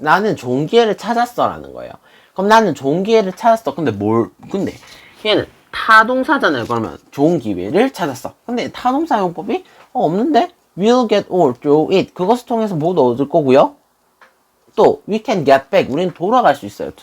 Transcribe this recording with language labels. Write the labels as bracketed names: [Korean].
[Korean] 나는 좋은 기회를 찾았어 라는 거예요. 그럼 나는 좋은 기회를 찾았어. 근데 얘는 타동사잖아요. 그러면 좋은 기회를 찾았어. 근데 타동사 용법이 없는데 [English] we'll get all through it. [Korean] 그것을 통해서 모두 얻을 거고요. [English] 또 we can get back. [Korean] 우리는 돌아갈 수 있어요.